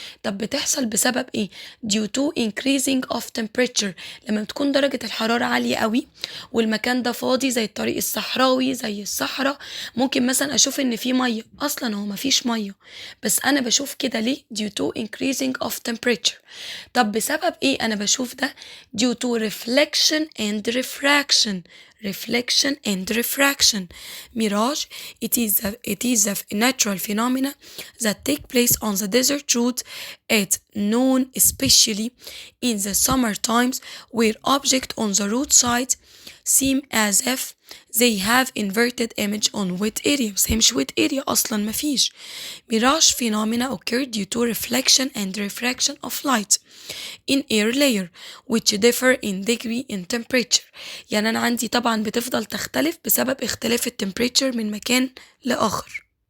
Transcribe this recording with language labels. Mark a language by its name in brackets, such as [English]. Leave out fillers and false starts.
[Arabic] طب بتحصل بسبب ايه؟ [English] due to increasing of temperature، [Arabic] لما بتكون درجة الحرارة عالية قوي والمكان ده فاضي زي الطريق الصحراوي زي الصحراء، ممكن مثلا اشوف ان في مية، اصلا هو مفيش مية بس انا بشوف كده ليه؟ due to increasing of temperature. طب بسبب ايه انا بشوف ده؟ [English] due to reflection and refraction. reflection and refraction. Mirage, it is a natural phenomena that take place on the desert route at noon, especially in the summer times, where objects on the roadside seem as if they have inverted image on wet area. [Arabic] بس هي مش wet area أصلا مفيش. [English] Mirage phenomena occur due to reflection and refraction of light in air layer which differ in degree in temperature. [Arabic] يعني أنا عندي طبعا بتفضل تختلف بسبب اختلاف التمبريتشر من مكان لآخر.